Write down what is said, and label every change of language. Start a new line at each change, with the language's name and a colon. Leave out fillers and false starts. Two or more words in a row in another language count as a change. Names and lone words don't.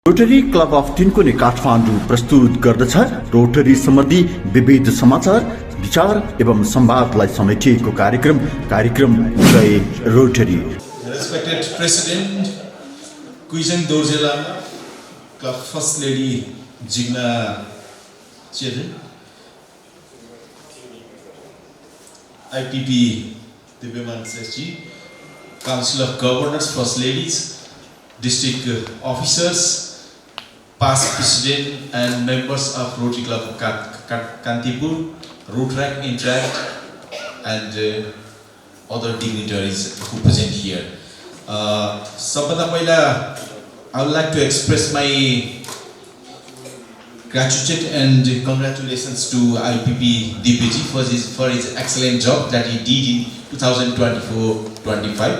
Nepali: रोटरी क्लब अफ तिनकोने काठमाडौँ प्रस्तुत गर्दछ रोटरी सम्बन्धी विविध समाचार, विचार एवं संवादलाई समेटिएको कार्यक्रम जय रोटरी।
English: Respected President Kuijeng Dorje Lama, Club First Lady Jigna Chedin, IPP Divyaman Sesji, Council of Governors, First Ladies, District Officers, past President and members of Rotary Club of Kantipur, Rotaract, Interact, and other dignitaries who present here.
Nepali: सबभन्दा पहिला,
English: I would like to express my gratitude and congratulations to IPP DPG for his excellent job that he did in 2024-25.